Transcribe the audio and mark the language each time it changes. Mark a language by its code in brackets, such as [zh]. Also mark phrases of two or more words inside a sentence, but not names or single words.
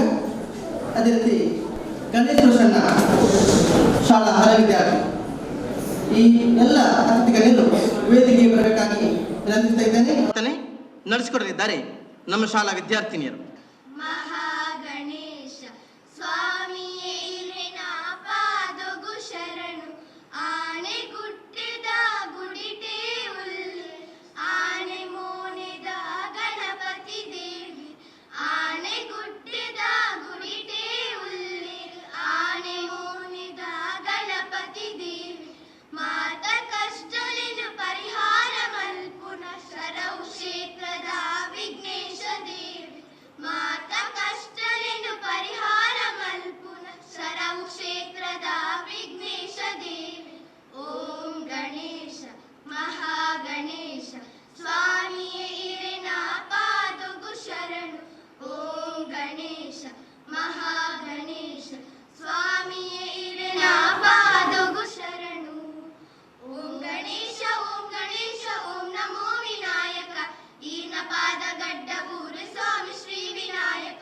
[kn] ಅದೇ ರೀತಿ ಗಣೇಶ್ ಪ್ರಸನ್ನ, ಶಾಲಾ ಹಳೆ ವಿದ್ಯಾರ್ಥಿ. ಈ ಎಲ್ಲ ಅತಿಥಿಗಳೆಲ್ಲರೂ ವೇದಿಕೆಗೆ ಬರಬೇಕಾಗಿ ವಿನಂತಿಸ್ತಾ ಇದ್ದೇನೆ. ನಡೆಸಿಕೊಡಲಿದ್ದಾರೆ ನಮ್ಮ ಶಾಲಾ ವಿದ್ಯಾರ್ಥಿನಿಯರು. [tcy] ಮಹಾಗಣೇಶ ಸ್ವಾಮಿಯೇ ಇರೆನ ಪಾದಗು ಶರಣು, ಆನೆ ಗುಟ್ಟಿದ ಗುಡಿಟೆ ಉಲ್ಲಿ, ಆನೆ ಮೋನೆದ ಗಣಪತಿ ದೇವಿ, ಆನೆ ಗುಟ್ಟಿದ ಗುಡಿಟೆ ಉಲ್ಲಿ, ಆನೆ ಮೋನೆದ ಗಣಪತಿ ದೇವಿ, ಮಾತ ಕಷ್ಟಲಿನ ಪರಿಹಾರ ಮಲ್ಪುನ ಶರವು ಕ್ಷೇತ್ರದ ವಿಘ್ನೇಶ ದೇವಿ, ಮಾತ ಕಷ್ಟಲಿನ ಪರಿಹಾರ ಮಲ್ಪುನ ಶರವು ಕ್ಷೇತ್ರದ ವಿಘ್ನೇಶ ದೇವಿ. ಓಂ ಗಣೇಶ ಮಹಾಗಣೇಶ ಸ್ವಾಮಿಯೇ ಇರೆನ ಪಾದಗು ಶರಣು, ಓಂ ಗಣೇಶ ಮಹಾಗಣೇಶ ಸ್ವಾಮಿಯೇ ಇರೆನ ಪಾದಗು ಶರಣು. ಓಂ ಗಣೇಶ ಓಂ ಗಣೇಶ ಓಂ ನಮೋ ವಿನಾಯಕ, ಈನ ಪಾದ ಗಡ್ಡ ಊರು ಸ್ವಾಮಿ ಶ್ರೀ ವಿನಾಯಕ.